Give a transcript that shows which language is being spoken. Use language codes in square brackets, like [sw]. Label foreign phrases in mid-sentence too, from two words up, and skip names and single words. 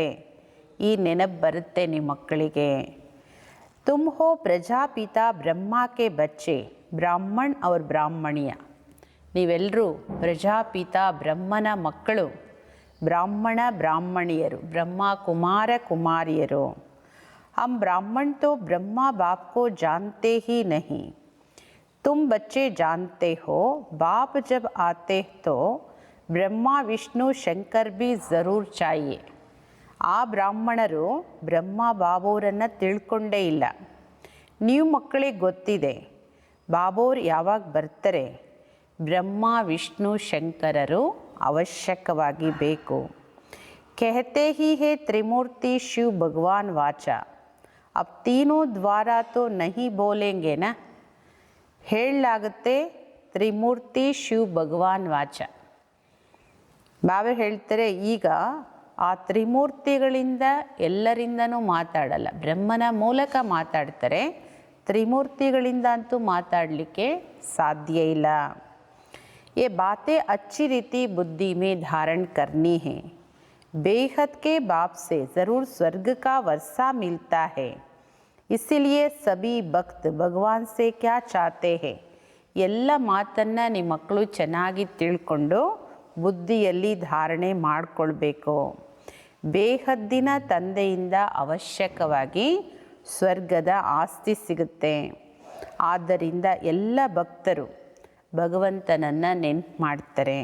[kn] ಈ ನೆನಪು ಬರುತ್ತೆ ನಿಮ್ಮ ಮಕ್ಕಳಿಗೆ. [hi] तुम हो प्रजापिता ब्रह्मा के बच्चे, ब्राह्मण और ब्राह्मणिया. [kn] ನೀವೆಲ್ಲರೂ ಪ್ರಜಾಪಿತ ಬ್ರಹ್ಮನ ಮಕ್ಕಳು, ಬ್ರಾಹ್ಮಣ ಬ್ರಾಹ್ಮಣಿಯರು, ಬ್ರಹ್ಮ ಕುಮಾರ ಕುಮಾರಿಯರು. [hi] हम ब्राह्मण तो ब्रह्मा बाप को जानते ही नहीं. तुम बच्चे जानते हो, बाप जब आते तो ब्रह्मा विष्णु शंकर भी ज़रूर चाहिए. [kn] ಆ ಬ್ರಾಹ್ಮಣರು ಬ್ರಹ್ಮ ಬಾಬೋರನ್ನು ತಿಳ್ಕೊಂಡೇ ಇಲ್ಲ. ನೀವು ಮಕ್ಕಳಿಗೆ ಗೊತ್ತಿದೆ, ಬಾಬೋರ್ ಯಾವಾಗ ಬರ್ತಾರೆ, ಬ್ರಹ್ಮ ವಿಷ್ಣು ಶಂಕರರು ಅವಶ್ಯಕವಾಗಿ ಬೇಕು. [hi] कहते ही है त्रिमूर्ति शिव भगवान वाचा, अब तीनों द्वारा तो नहीं बोलेंगे ना. [kn] ಹೇಳಲಾಗುತ್ತೆ [hi] त्रिमूर्ति शिव भगवान वाचा. [kn] ಬಾಬಾ ಹೇಳ್ತಾರೆ, ಈಗ ಆ ತ್ರಿಮೂರ್ತಿಗಳಿಂದ ಎಲ್ಲರಿಂದನೂ ಮಾತಾಡಲ್ಲ, ಬ್ರಹ್ಮನ ಮೂಲಕ ಮಾತಾಡ್ತಾರೆ. ತ್ರಿಮೂರ್ತಿಗಳಿಂದ ಅಂತೂ ಮಾತಾಡಲಿಕ್ಕೆ ಸಾಧ್ಯ ಇಲ್ಲ. [hi] ये बातें अच्छी रीति बुद्धि में धारण करनी है. बेहद के बाप से ज़रूर स्वर्ग का वर्षा मिलता है, इसीलिए सभी भक्त भगवान से क्या चाहते हैं. [kn] ಎಲ್ಲ ಮಾತನ್ನು ನಿಮ್ಮ ಮಕ್ಕಳು ಚೆನ್ನಾಗಿ ತಿಳ್ಕೊಂಡು ಬುದ್ಧಿಯಲ್ಲಿ ಧಾರಣೆ ಮಾಡಿಕೊಳ್ಬೇಕು. ಬೇಹದ್ದಿನ ತಂದೆಯಿಂದ ಅವಶ್ಯಕವಾಗಿ ಸ್ವರ್ಗದ ಆಸ್ತಿ ಸಿಗುತ್ತೆ. ಆದ್ದರಿಂದ ಎಲ್ಲ ಭಕ್ತರು ಭಗವಂತನನ್ನು ನೆನಪು ಮಾಡ್ತಾರೆ.